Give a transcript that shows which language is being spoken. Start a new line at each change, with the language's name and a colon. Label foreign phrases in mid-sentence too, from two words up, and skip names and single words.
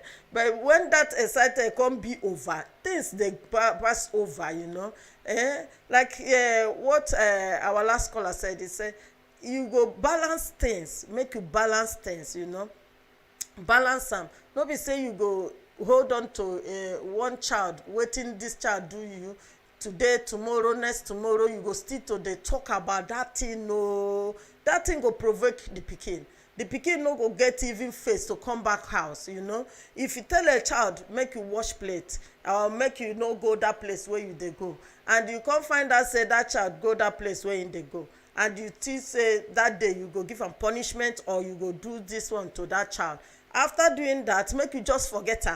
Nigerian Pidgin: But when that excited come be over, things they pass over, like what our last caller said, he said, you go balance things, make you balance things, balance them. Not be say you go hold on to one child, waiting this child do you, today, tomorrow, next tomorrow, you go still to dey talk about that thing. No, that thing go provoke the pikin. The pikin no go get even face to come back house. If you tell a child make you wash plate or make you no go that place where you dey go, and you come find out say that child go that place where him dey go, and you think say that day you go give am punishment or you go do this one to that child, after doing that, make you just forget am.